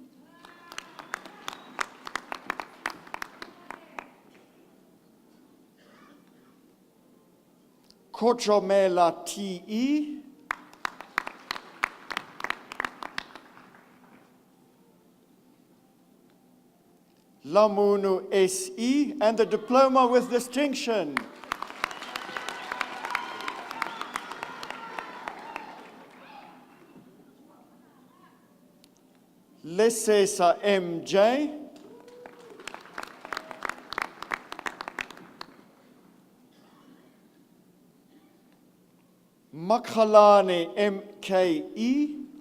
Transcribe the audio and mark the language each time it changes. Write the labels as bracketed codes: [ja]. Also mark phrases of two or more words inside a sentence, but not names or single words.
[en] Kochomela T.E. Lamunu S.E. and the diploma with distinction. Lesesa M.J. Makhalane M.K.E.